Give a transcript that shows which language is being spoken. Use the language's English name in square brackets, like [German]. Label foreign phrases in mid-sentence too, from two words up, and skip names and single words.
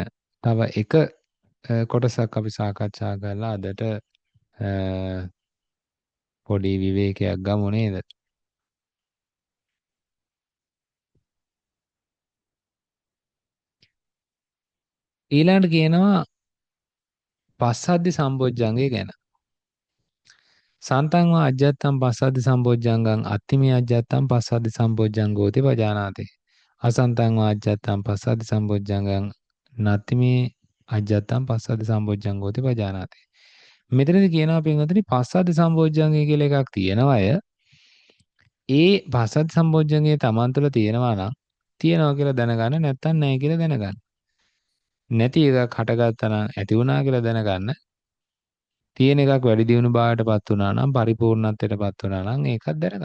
[Sinhala] තව එක කොටසක් අපි සාකච්ඡා කරලා අදට පොඩි විවේකයක් ගමු නේද? ඊළඟට කියනවා පස්සද්ධි සම්බොජ්ජංගය ගැන. [Pali] සන්තං වා අජ්ජත්තං පස්සද්ධි සම්බොජ්ජංගං අත්තිමේ අජ්ජත්තං පස්සද්ධි සම්බොජ්ජංගෝති පජානාති. අසන්තං වා අජ්ජත්තං පස්සද්ධි සම්බොජ්ජංගං නත්තිමේ අජ්ජත්තං පස්සද්ධි සම්බොජ්ජංගෝති පජානාති. [Sinhala] මෙතනදී කියනවා පින්වතුනි පස්සද්ධි සම්බොජ්ජංගය කියලා එකක් තියෙනවා අය. ඒ පස්සද්ධි සම්බොජ්ජංගය Taman තුළ තියෙනවා නම් තියෙනවා කියලා දැනගන්න, නැත්නම් නැහැ කියලා දැනගන්න. නැති එකක් හටගත්තා නම් ඇති වුණා කියලා දැනගන්න. තියෙන එකක් වැඩි දියුණු භාවයටපත් වුණා නම් පරිපූර්ණත්වයටපත් වුණා නම් ඒකත් දැනගන්න.